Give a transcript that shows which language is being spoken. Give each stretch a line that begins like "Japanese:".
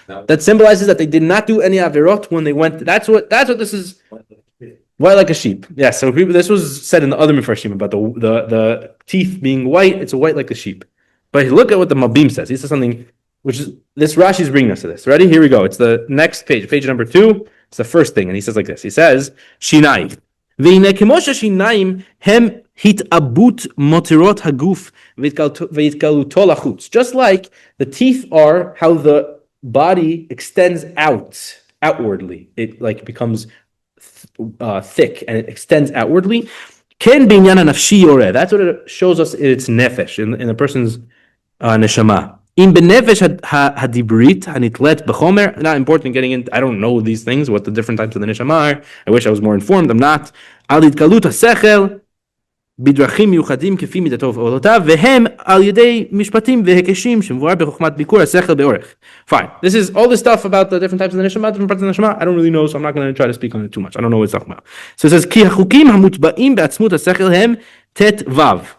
English: That symbolizes that they did not do any averot when they went. That's what this is. White like a sheep. Yeah. So this was said in the other Mefarshim about the teeth being white. It's white like a sheep. But look at what the Mabim says. He says something which is this Rashi is bringing us to this. Ready? Here we go. It's the next page, page number 2. It's the first thing, and he says like this. He says Shinai.
Hebrew: והנה כמו שהשיניים הם התעבות מותרות הגוף והתגלותו לחוץ.
English: Just like the teeth are how the body extends outwardly. It like becomes thick and it extends outwardly.
Hebrew: כן בעניין הנפשי יורה.
English: That's what it shows us in its nefesh, in a person's neshama.
Hebrew: אם בנפש הדיברית הנתלית בחומר,
English: not important getting in, I don't know these things, what the different types of the neshama are. I wish I was more informed, I'm not.
Hebrew: על התגלות השכל בדרכים מיוחדים כפי מידתו ופעולותיו, והם על ידי משפטים והקשים שמבואר בחוכמת ביקור השכל באורך.
English: Fine. This is all this stuff about the different types of the neshama, different parts of the neshama. I don't really know, so I'm not going to try to speak on it too much. I don't know what it's talking about. So it says,
Hebrew: כי החוקים המוטבעים בעצמות השכל הם תת וו.